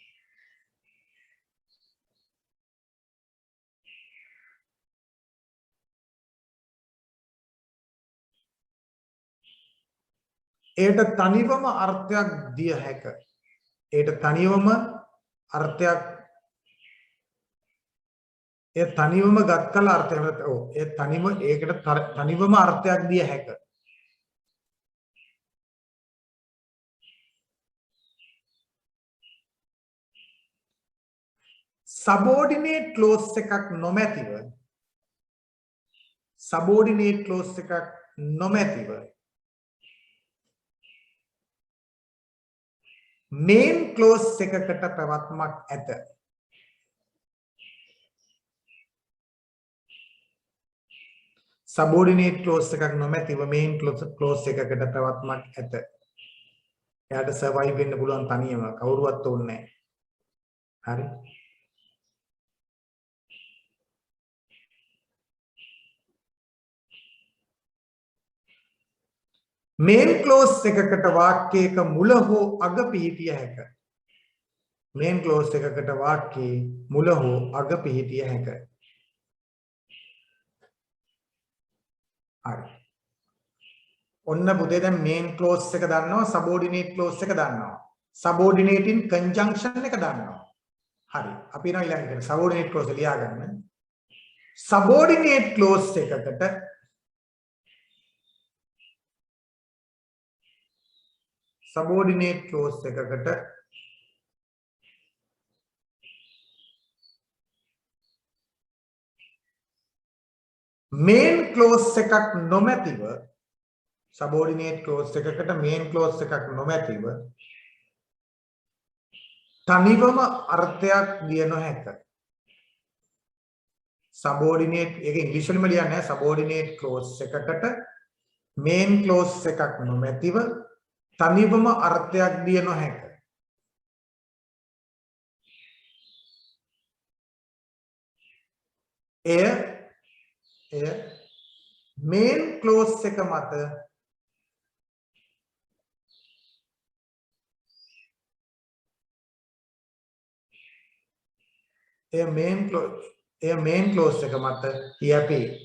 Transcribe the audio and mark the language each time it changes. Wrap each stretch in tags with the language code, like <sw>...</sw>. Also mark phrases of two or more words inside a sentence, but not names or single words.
<si>ඒට තනිවම අර්ථයක් දිය හැක. ඒට තනිවම අර්ථයක් ඒ තනිවම ගත් කල අර්ථයක් ඔව් ඒ තනිව ඒකට තනිවම අර්ථයක් දිය හැක.</si> <en>subordinate clause</en> <si>එකක් නොමැතිව</si> <en>main clause</en> <si>එකකට පැවැත්මක් ඇත.</si> <en>subordinate clause</en> <si>එකක් නොමැතිව</si> <en>main clause</en> <si>එකකට පැවැත්මක් ඇත. එයාට survive වෙන්න පුළුවන් තනියම කවුරුවත් ඕනේ නැහැ. හරි?</si> <en>main clause</en> <si>එකකට වාක්‍යයක මුල හෝ අග පිහිටිය හැක.</si> <en>main clause</en> <si>එකකට වාක්‍යයේ මුල හෝ අග පිහිටිය හැක. හරි. ඔන්න පුතේ දැන්</si> <en>main clause</en> <si>එක දන්නවා</si> <en>subordinate clause</en> <si>එක දන්නවා.</si> <en>subordinate in conjunction</en> <si>එක දන්නවා. හරි. අපි යනවා ඊළඟට</si> <en>subordinate clause</en> <si>ලියා ගන්න.</si> <en>subordinate clause</en> <si>එකකට</si> <en>main clause</en> <si>එකක් නොමැතිව</si> <en>subordinate clause</en> <si>එකකට</si> <en>main clause</en> <si>එකක් නොමැතිව තනිවම අර්ථයක් දිය නොහැක. subordinate ඒක ඉංග්‍රීසි වලින්ම ලියන්නේ</si> <en>subordinate clause</en> <si>එකකට</si> <en>main clause</en> <si>එකක් නොමැතිව තනිවම අර්ථයක් දිය නොහැක. එය</si> <en>main clause</en> <si>එක මත</si> <en>main clause</en> <si>එක මත යැපේ.</si>